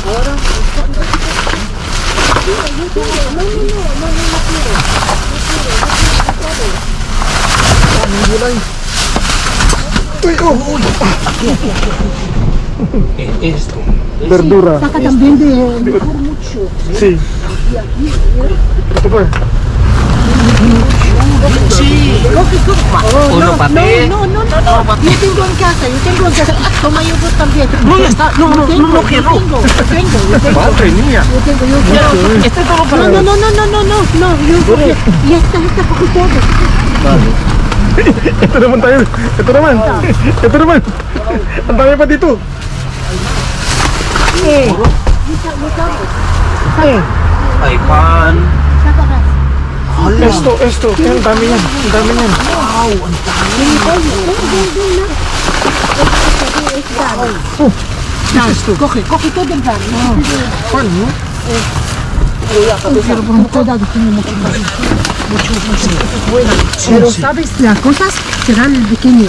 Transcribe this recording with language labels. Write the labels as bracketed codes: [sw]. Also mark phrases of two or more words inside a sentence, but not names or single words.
[es] Esto. Verdura. Saca también de mucho. Sí. [tl] Ito pa. [es] Sí. Uno pate. No. Yo tengo en casa. Toma yogur también. No, ya está. No quiero. Yo tengo. Madre mía. Este es todo para No, yogur. Y esta poco todo. [tl] Ito naman tayo. Ito naman. Ang dami pa dito. Ay, [es] pan. Saca gas. Esto. [tl] Ang dami yan. Wow, ang dami. [es] Coge todo el gas. Pan, no? Cuidado, tiene mucho. Pero sabes, las cosas serán pequeñas.